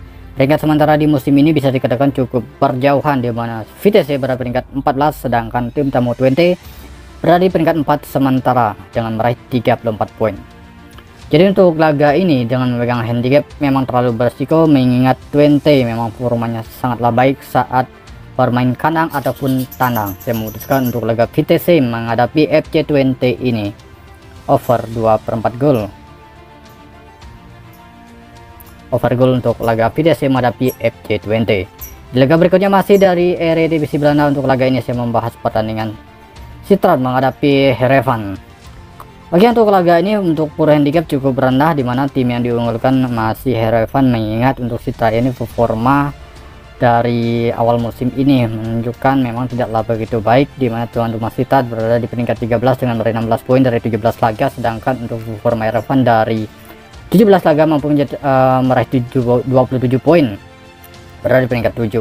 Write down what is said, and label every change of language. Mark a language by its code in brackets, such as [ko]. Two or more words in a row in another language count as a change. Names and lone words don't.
[id] Peringkat sementara di musim ini bisa dikatakan cukup berjauhan, di mana VTC berada peringkat 14 sedangkan tim tamu 20 berada di peringkat 4 sementara dengan meraih 34 poin. Jadi untuk laga ini dengan memegang handicap memang terlalu berisiko, mengingat 20 memang formanya sangatlah baik saat bermain kandang ataupun tandang. Saya memutuskan untuk laga VTC menghadapi FC20 ini over 2/4 gol. Over gol untuk laga VTC menghadapi FC20. Di laga berikutnya masih dari Eredivisie Belanda. Untuk laga ini saya membahas pertandingan Sittard menghadapi Heerenveen. Oke, untuk laga ini untuk [en] pure handicap [id] cukup rendah, di mana tim yang diunggulkan masih Heerenveen, mengingat untuk Sittard ini performa dari awal musim ini menunjukkan memang tidaklah begitu baik, di mana tuan rumah Sittard berada di peringkat 13 dengan meraih 16 poin dari 17 laga, sedangkan untuk performa Heerenveen dari 17 laga mampu meraih 27 poin, berada di peringkat 7.